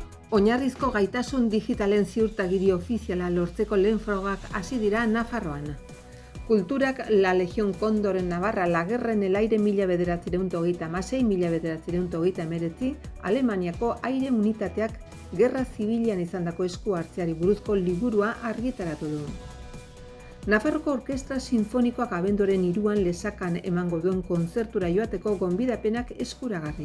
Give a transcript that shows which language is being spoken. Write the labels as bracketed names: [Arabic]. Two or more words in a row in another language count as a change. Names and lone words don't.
[Basque] Oinarrizko gaitasun digitalen ziurtagiri ofiziala lortzeko lehen frogak hasi dira Nafarroan. Kulturak La Legión Cóndor en Navarra La Guerra en el Aire 1936-1939 Alemaniako aire unitateak gerra zibilian izandako esku hartzeari buruzko liburua argitaratu du. Nafarroko Orkestra Sinfonikoak abenduaren 3 Lesakan emango duen kontzertura joateko gonbidapenak eskuragarri.